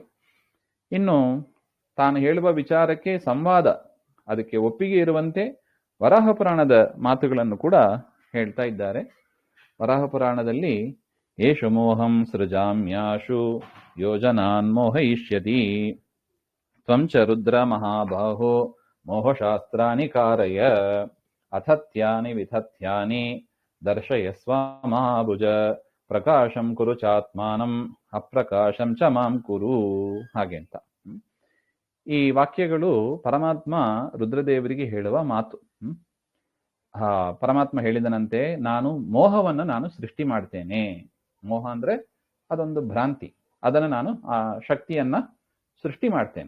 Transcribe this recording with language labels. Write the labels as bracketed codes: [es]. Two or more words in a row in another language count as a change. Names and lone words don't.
[kn] ಇನ್ನು ತಾನು ಹೇಳುವ ವಿಚಾರಕ್ಕೆ ಸಂವಾದ, ಅದಕ್ಕೆ ಒಪ್ಪಿಗೆ ಇರುವಂತೆ ವರಾಹ ಪುರಾಣದ ಮಾತುಗಳನ್ನು ಕೂಡ ಹೇಳ್ತಾ ಇದ್ದಾರೆ. [sa] ವರಾಹ ಪುರಾಣದಲ್ಲಿ ಏಷು ಮೋಹಂ ಸೃಜಾಮ್ಯಾಶು ಯೋಜನಾನ್ ಮೋಹಯಿಷ್ಯತಿ ತ್ವಂ ಚ ರುದ್ರ ಮಹಾಬಾಹೋ ಮೋಹಶಾಸ್ತ್ರಾಣಿ ಕಾರಯ ಅಥತ್ಯಾನಿ ವಿಥತ್ಯಾನಿ ದರ್ಶಯಸ್ವ ಮಹಾಭುಜ ಪ್ರಕಾಶಂ ಕುರು ಚಾತ್ಮಾನಂ ಅಪ್ರಕಾಶಂ ಚ ಮಾಂ ಕುರು, [kn] ಹಾಗೆ ಅಂತ. ಈ ವಾಕ್ಯಗಳು ಪರಮಾತ್ಮ ರುದ್ರದೇವರಿಗೆ ಹೇಳುವ ಮಾತು. ಪರಮಾತ್ಮ ಹೇಳಿದನಂತೆ, ನಾನು ಸೃಷ್ಟಿ ಮಾಡ್ತೇನೆ. ಮೋಹ ಅಂದ್ರೆ ಅದೊಂದು ಭ್ರಾಂತಿ, ಅದನ್ನು ನಾನು ಆ ಶಕ್ತಿಯನ್ನ ಸೃಷ್ಟಿ ಮಾಡ್ತೇನೆ.